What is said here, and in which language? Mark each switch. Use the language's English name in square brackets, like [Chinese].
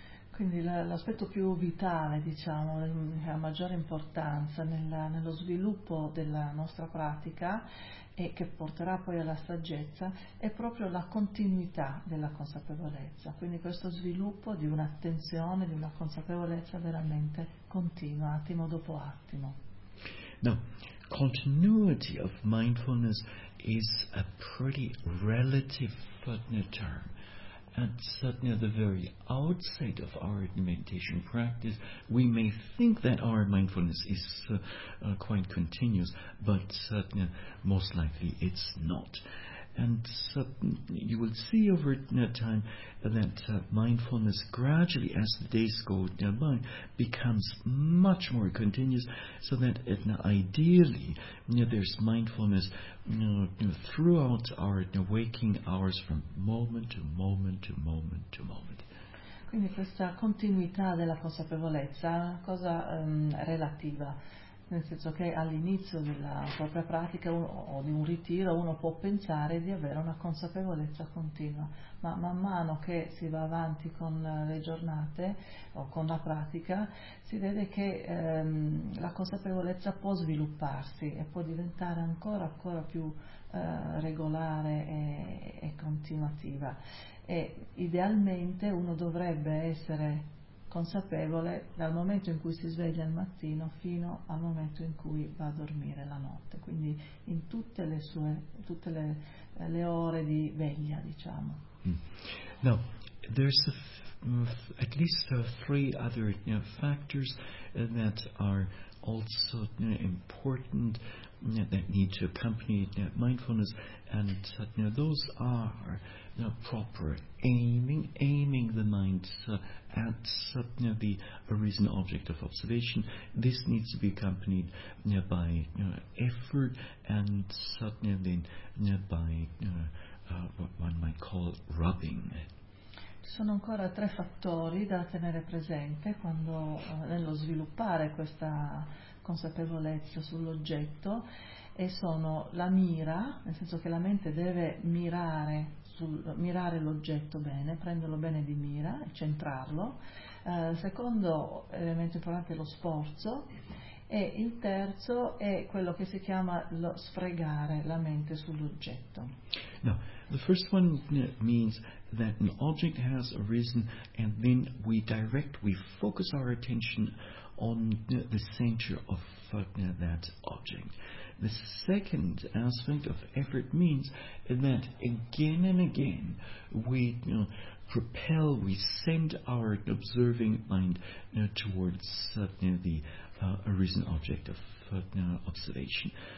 [Italian] Quindi l'aspetto più vitale, diciamo, che ha maggiore importanza nello sviluppo della nostra pratica e che porterà poi alla saggezza, è proprio la continuità della consapevolezza. Quindi questo sviluppo di un'attenzione, di una consapevolezza veramente continua, attimo dopo attimo. [English] Now, continuity of mindfulness is a pretty relative term. At the very outset of our meditation practice, we may think that our mindfulness is quite continuous, but most likely it's not. And you will see over time that mindfulness gradually, as the days go by, becomes much more continuous, so that ideally there's mindfulness throughout our waking hours from moment to moment to moment to moment. [Italian] Quindi questa continuità della consapevolezza è una cosa relativa, nel senso che all'inizio della propria pratica o di un ritiro uno può pensare di avere una consapevolezza continua, ma man mano che si va avanti con le giornate o con la pratica si vede che la consapevolezza può svilupparsi e può diventare ancora più regolare e continuativa. E idealmente uno dovrebbe essere consapevole dal momento in cui si sveglia il mattino fino al momento in cui va a dormire la notte, quindi in tutte le ore di veglia, diciamo. [English] Now, there's at least three other factors that are also important that need to accompany mindfulness, and those are proper aiming the mind at the arisen object of observation. This needs to be accompanied by effort and then by what one might call rubbing. [Italian] Ci sono ancora tre fattori da tenere presente quando nello sviluppare questa consapevolezza sull'oggetto, e sono la mira, nel senso che la mente deve mirare l'oggetto bene, prenderlo bene di mira e centrarlo. Secondo elemento importante è lo sforzo, e il terzo è quello che si chiama lo sfregare la mente sull'oggetto. [English] No, the first one means that an object has arisen and then we focus our attention on the center of that object. The second aspect of effort means that again and again we propel, we send our observing mind towards the arisen object of observation.